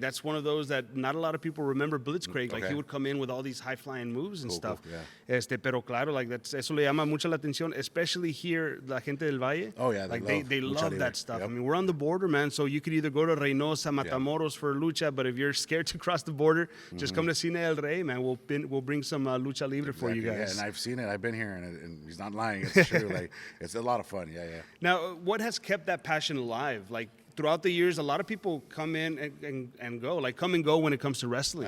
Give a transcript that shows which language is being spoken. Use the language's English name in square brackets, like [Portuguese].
[English] That's one of those that not a lot of people remember Blitzkrieg. Like he Okay. would come in with all these high flying moves and Cool, stuff. cool, yeah. [Spanish] Pero claro, eso le llama mucho la atención, [English] especially here, [Spanish] la gente del Valle. [English] Oh, yeah, they like love they lucha love libre. that stuff. Yep. I mean, we're on the border, man. So you could either go to Reynosa, Matamoros for lucha, but if you're scared to cross the border, just come to Cine El Rey, man. We'll bring some lucha libre for you Exactly, guys. Yeah, and I've seen it. I've been here, and he's not lying. It's true. It's a lot of fun. Yeah. Now, what has kept that passion alive? Like throughout the years, a lot of people come in and go, like come and go when it comes to wrestling.